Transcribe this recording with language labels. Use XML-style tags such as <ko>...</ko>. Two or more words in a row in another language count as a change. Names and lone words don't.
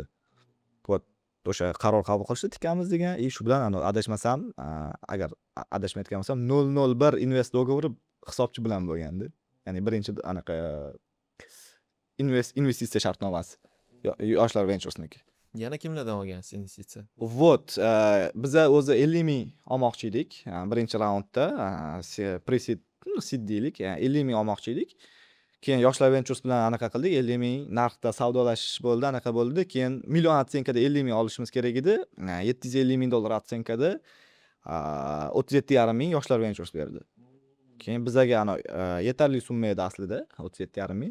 <uz>O'sha qaror qabul qilishdi, tikamiz degan, shu bilan adashmasam, agar adashmayotgan bo'lsam 001 invest dogovori hisobchi bilan bo'lgandi. Ya'ni birinchi anaqa investitsiya shartnomasi Yoshlar Venturesniki. Yana kimlardan olgansiz investitsiya? Вот, biza o'zi 50 ming olmoqchi edik. Birinchi raundda pre-seed, seed deylik, 50 ming olmoqchi edik. Keyin Yoshlar Ventures bilan anaqa qildik, 50 ming narxda savdolashish bo'ldi, anaqa bo'ldi. Keyin million otsenkada 50 ming olishimiz kerak edi. $750 ming otsenkada 37,5 ming Yoshlar Ventures berdi. Keyin bizaga yetarli summa edi aslida 37,5 ming.</uz>